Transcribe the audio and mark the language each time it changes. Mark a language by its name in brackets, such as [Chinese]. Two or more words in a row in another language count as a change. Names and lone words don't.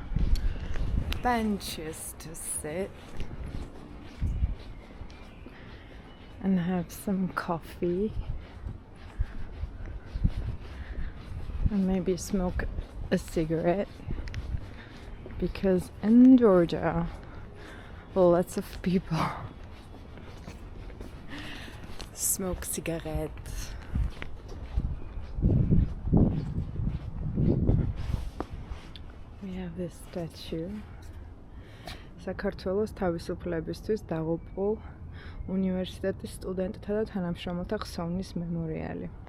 [English] benches to sit and have some coffee and maybe smoke a cigarette, because in Georgia lots of people smoke cigarettes. We have this statue. [Georgian] საქართველოს თავისუფლებისთვის დაღუპულ უნივერსიტეტის სტუდენტთა და თანამშრომელთა ხსოვნის მემორიალი.